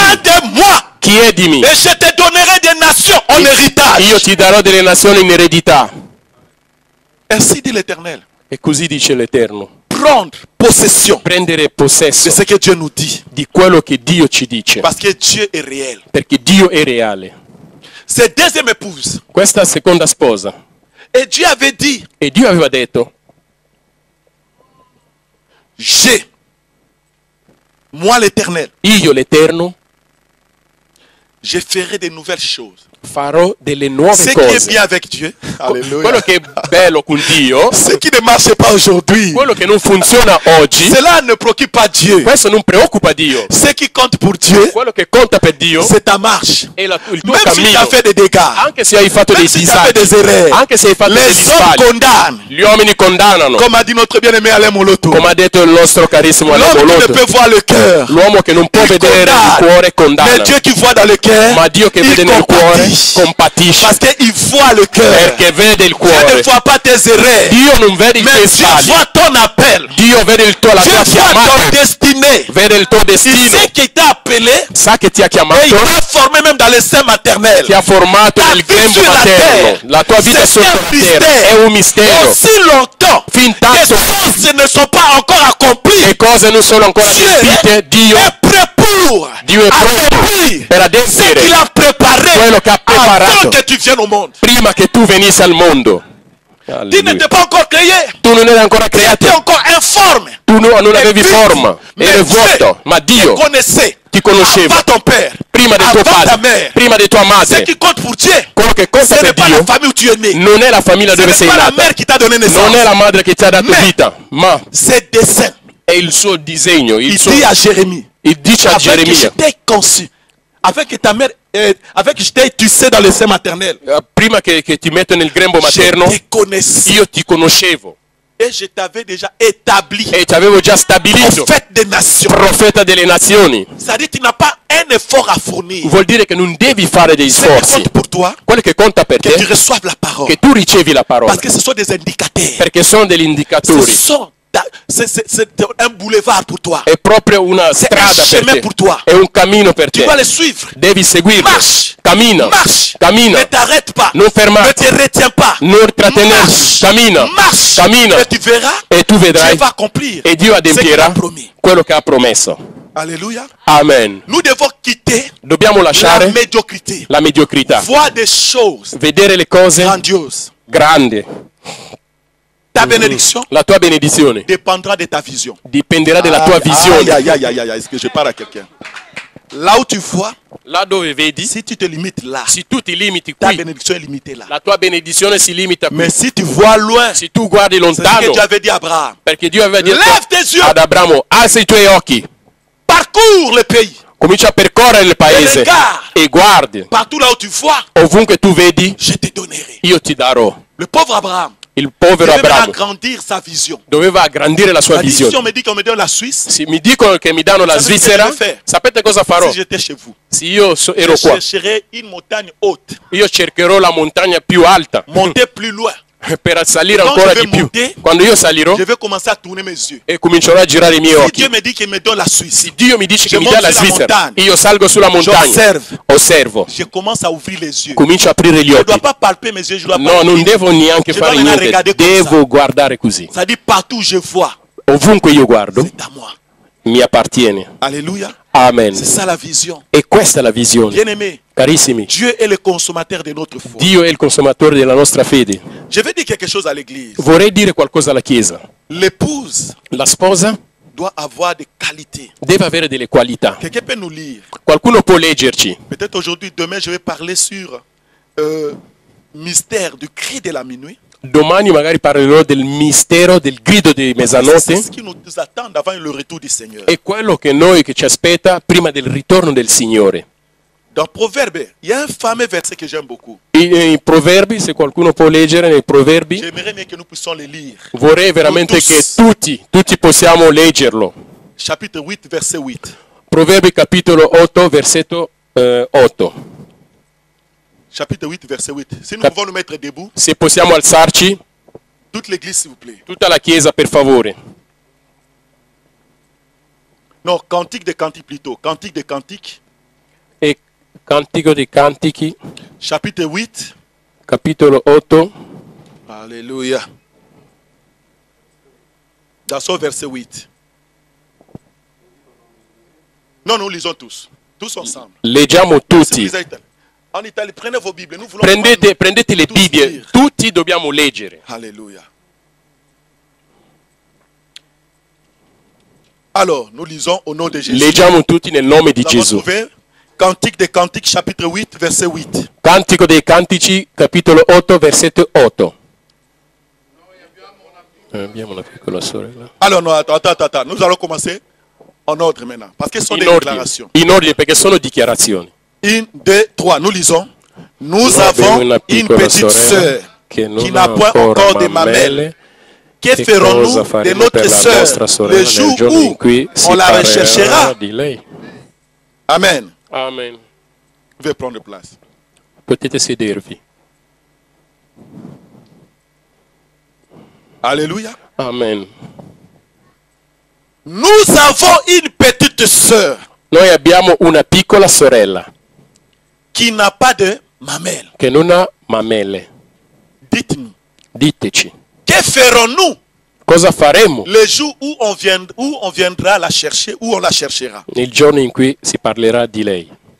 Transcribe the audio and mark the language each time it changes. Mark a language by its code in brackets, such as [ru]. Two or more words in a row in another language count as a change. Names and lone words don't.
[fr] Demande-moi. [it] Chiedimi. [fr] Et je te donnerai des nations en héritage. [it] Io ti darò delle nazioni in eredità. [fr] Ainsi dit l'Éternel. [it] E così dice l'Eterno. [fr] prendre possession [it] prendere [fr] de [it] possesso [fr] ce que Dieu nous dit. [it] di quello che Dio ci dice, [fr] Parce que Dieu est réel. [it] perché Dio è reale. [fr] Cette deuxième épouse. [it] Questa seconda sposa. [fr] Et Dieu avait dit, [it] E Dio aveva detto, [fr] j'ai, moi l'Éternel, [it] io l'Eterno [fr] je ferai de nouvelles choses. [it] farò delle [fr] Ce [it] nuove [fr] qui est [it] cose. [fr] bien avec Dieu, [it] Quello [fr] alléluia. [it] che è bello con Dio, [fr] Ce qui ne marche pas aujourd'hui, [it] quello che non funziona oggi, [fr] cela ne préoccupe pas Dieu. [it] questo non preoccupa Dio. [fr] Ce qui compte pour Dieu, [it] Quello che conta per Dio [fr] c'est ta marche. [it] è il tuo [fr] Même si tu [it] cammino. [fr] as fait des dégâts, [it] Anche se hai fatto [fr] même [it] dei [fr] si tu as fait [it] disagi, [fr] des erreurs, [it] anche se hai fatto degli [fr] les hommes [it] sbagli, [fr] condamnent. [it] gli uomini condannano. [fr] Comme a dit notre bien-aimé Alain Moloto. [it] Come ha detto il nostro carissimo Alain [fr] L'homme qui ne [it] Moloto, [fr] peut voir le cœur, [it] l'uomo che non può il vedere il [fr] condamne. [it] cuore [fr] Mais [it] condanna, [fr] Dieu qui voit dans le cœur, [it] ma Dio che il vede nel cuore [fr] compatisce. [it] compatisce, [fr] Parce qu'il voit le cœur. [it] perché vede il [fr] Dieu ne [it] cuore. [fr] voit pas tes erreurs. [it] Dio non vede i tuoi [fr] Mais Dieu [it] sbagli, [fr] voit ton appel. [it] Dio vede la [fr] Dieu [it] tua [fr] voit ton [it] chiamata, [fr] destinée. [it] vede il tuo [fr] Il [it] destino, [fr] sait qu'il t'a appelé [it] sa che ti ha [fr] et il [it] chiamato, [fr] t'a formé même dans le sein maternel. [it] ti ha formato [fr] Ta [it] nel [fr] vie [it] grembo [fr] sur la [it] materno. [fr] terre, [it] La tua vita [fr] c'est [it] sotto [fr] un [it] la terra [fr] mystère. [it] è un mistero. [fr] Aussi longtemps [it] Fin [fr] que [it] tanto [fr] choses ne sont pas encore accomplies, [it] le cose non sono ancora [fr] Dieu [it] adempiute, Dio [fr] est prêt pour [it] Dio è pronto [fr] accomplir [it] per [fr] ce [it] adempiere [fr] qu'il a préparé [it] quello che ha preparato [fr] avant que tu viennes au monde. [it] prima che tu venissi al mondo. [fr] Tu [it] Alleluia. [fr] n'étais pas encore créé. [it] Tu non eri ancora [fr] Tu étais [it] creato, [fr] encore informe. [it] tu non avevi [fr] Et puis, [it] forma, [fr] mais [it] eri [fr] Dieu [it] vuoto, ma Dio [fr] te connaissait [it] ti conosceva [fr] avant ton père, [it] prima del tuo [fr] avant ta [it] padre, [fr] mère. [it] prima di tua [fr] Ce [it] madre. [fr] qui compte pour Dieu, [it] Quello che [fr] ce [it] conta [fr] n'est [it] per [fr] pas la [it] Dio [fr] famille où tu es né. [it] non è la famiglia [fr] Ce [it] dove [fr] n'est [it] sei [fr] pas la [it] nata, [fr] mère qui t'a donné [it] non è [fr] naissance. [it] la madre che ti ha dato [fr] Mais- [it] vita, ma [fr] C'est dessein. [it] è il suo disegno, [fr] Il dit à Jérémie, [it] il dice a [fr] avec que je [it] Geremia, [fr] t'ai conçu, avec que ta mère, avec que je t'ai tué dans le sein maternel, [it] prima che ti metto nel grembo materno, [fr] je te connaissais [it] io ti conoscevo [fr] et je t'avais déjà établi [it] e ti avevo già stabilito [fr] prophète des nations. [it] profeta delle nazioni. [fr] C'est-à-dire tu n'as pas un effort à fournir. [it] Vuol dire che non devi fare dei [fr] Ce qui [it] sforzi. [fr] compte pour toi, [it] Quello che conta per [fr] que tu [it] te [fr] reçoives la parole. [it] è che tu ricevi la parola, [fr] Parce que ce sont des indicateurs. [it] perché sono degli indicatori. [fr] C'est un boulevard pour toi. [it] È proprio una [fr] C'est [it] strada [fr] un [it] per [fr] chemin [it] te, [fr] pour toi. [it] è un cammino per [fr] Tu [it] te. [fr] dois les suivre. [it] Devi seguirlo. [fr] Marche. [it] Cammina, [fr] Marche. [it] cammina, [fr] Ne t'arrête pas. [it] non [fr] Ne [it] fermarti, [fr] te retiens pas. [it] non trattenerti, [fr] Marche. [it] cammina, [fr] Marche. [it] cammina [fr] Et tu verras, [it] e tu vedrai [fr] Dieu va accomplir [it] e Dio [fr] ce qu'il a [it] adempierà [fr] promis. [it] quello che ha promesso. [fr] Alléluia. [it] Amen. [fr] Nous devons quitter [it] Dobbiamo [fr] la [it] lasciare [fr] médiocrité. [it] la mediocrità, [fr] Voir des choses [it] vedere le cose [fr] grandioses. [it] grandi. [fr] Ta bénédiction [it] La tua benedizione [fr] dépendra de ta vision. [it] dipenderà dalla tua visione. [fr] Aïe, aïe, aïe, aïe, est-ce que je parle à quelqu'un? Là où tu vois, [it] Là dove vedi, [fr] si tu te limites là, [it] se tu ti limiti [fr] ta [it] qui, [fr] bénédiction est limitée là. [it] la tua benedizione si limita qui. [fr] Mais si tu vois loin, [it] Se tu guardi [fr] c'est ce que [it] lontano, [fr] Dieu avait dit à Abraham. [it] perché Dio aveva detto [fr] Lève tes yeux, [it] ad Abramo, alza i tuoi occhi, [fr] parcours le pays. [it] comincia a percorrere il paese [fr] regarde. [it] e guardi. [fr] Partout là où tu vois, [it] Ovunque tu vedi, [fr] je te donnerai. [it] io ti darò. [fr] Le pauvre Abraham [it] Il povero [fr] devait [it] Abramo [fr] agrandir sa vision. [it] doveva aggrandire la sua [fr] La vision [it] visione. [fr] me dit qu'on me donne la Suisse. [it] Se mi dicono che mi danno la Sapete che Svizzera, devo fare? sapete cosa farò? [fr] Si j'étais chez vous, [it] Se io ero [fr] je [it] qua, [fr] chercherai une montagne haute, [it] io cercherò la montagna più alta [fr] monter plus loin. [it] per salire Quando ancora [fr] je [it] di [fr] vais [it] più. [fr] monter, [it] Quando io salirò [fr] Je vais commencer à tourner mes yeux. [it] e comincerò a girare i miei [fr] Si [it] occhi. [fr] Dieu me dit qu'il me donne la Suisse, [it] Se Dio mi dice [fr] Je [it] che mi [fr] monte [it] dà la sulla Svizzera, montagna. io salgo sulla montagna, [fr] j'observe. [it] osservo, [fr] Je commence à ouvrir les yeux. [it] comincio a aprire gli [fr] Je ne [it] occhi. [fr] dois pas palper mes yeux, je dois [it] No, [fr] pas. [it] non devo neanche [fr] Je [it] fare [fr] dois [it] niente, [fr] regarder comme [it] devo [fr] ça. [it] guardare così. [fr] Ça dit partout où je vois, [it] Ovunque io guardo, [fr] c'est à moi. [it] mi appartiene. [fr] Alléluia. [it] Amen. [fr] C'est ça la vision. [it] E questa è la visione. [fr] Bien-aimé, [it] Carissimi, [fr] Dieu est le consommateur de notre foi. [it] Dio è il consumatore della nostra fede. [fr] Je vais dire quelque chose à l'église. [it] Vorrei dire qualcosa alla Chiesa. [fr] L'épouse [it] La sposa [fr] doit avoir des qualités. [it] deve avere delle qualità. [fr] Quelqu'un peut nous lire. [it] Qualcuno può leggerci. [fr] Peut-être aujourd'hui, demain, je vais parler sur mystère du cri de la minuit. [it] Domani magari parlerò del mistero del grido di [fr] C'est [it] mezzanotte. [fr] ce qui nous attend avant le retour du Seigneur. [it] È quello che ci aspetta prima del ritorno del Signore. [fr] Dans Proverbe, il y a un fameux verset que j'aime beaucoup. [it] I proverbi, se qualcuno può leggere nei proverbi, [fr] J'aimerais bien que nous puissions les lire. [it] vorrei veramente che tutti possiamo leggerlo. [fr] Chapitre 8, verset 8. [it] Proverbi capitolo 8, versetto 8. [fr] Chapitre 8, verset 8. Si nous [it] Cap- [fr] pouvons nous mettre debout, [it] Se possiamo alzarci, [fr] toute l'église, s'il vous plaît. [it] tutta la Chiesa per favore. [fr] Non, cantique de cantique plutôt. Cantique de cantique, [it] E Cantico dei Cantichi, [fr] chapitre 8. [it] capitolo 8, [fr] Alléluia. Dans ce verset 8. Non, nous lisons tous. Tous ensemble. [it] Leggiamo tutti. [fr] En Italie, prenez vos Bibles. Nous voulons [it] Prendete le tutti Bibbie, [fr] lire. [it] tutti dobbiamo leggere. [fr] Alléluia. Alors, nous lisons au nom de Jésus. [it] Leggiamo tutti nel nome di [fr] Nous avons [it] Gesù. [fr] trouvé Cantique des Cantiques, chapitre 8, verset 8. [it] Cantico dei Cantici, capitolo 8, versetto 8. Abbiamo una piccola sorella. [fr] Alors, non, attends. Nous allons commencer en ordre maintenant. Parce que ce sont des déclarations. [it] In ordine perché sono dichiarazioni. [fr] 1, 2, 3. Nous lisons. Nous [it] Noi abbiamo [fr] avons [it] una [fr] une [it] piccola [fr] petite [it] sorella [fr] sœur [it] che [fr] qui [it] non [fr] n'a [it] ha [fr] point [it] ancora [fr] encore de mamelles. [it] mammelle. [fr] Que [it] Che [fr] ferons-nous [it] cosa [fr] de [it] faremo [fr] notre [it] per la nostra [fr] sœur [it] sorella [fr] le [it] nel [fr] jour [it] giorno in [fr] où [it] cui si [fr] on la [it] parlerà [fr] recherchera? [it] di lei? [fr] Amen. [it] Amen. [fr] Vous pouvez prendre place. [it] Potete sedervi. [fr] Alléluia. [it] Amen. [fr] Nous avons une petite sœur [it] Noi abbiamo una piccola sorella [fr] qui n'a pas de mamelles. [it] che non ha mammelle. [fr] Dites-nous, [it] Diteci, [fr] que ferons-nous [it] cosa faremo [fr] le jour où on viendra la chercher, où on la cherchera? [it] nel giorno in cui si parlerà di lei?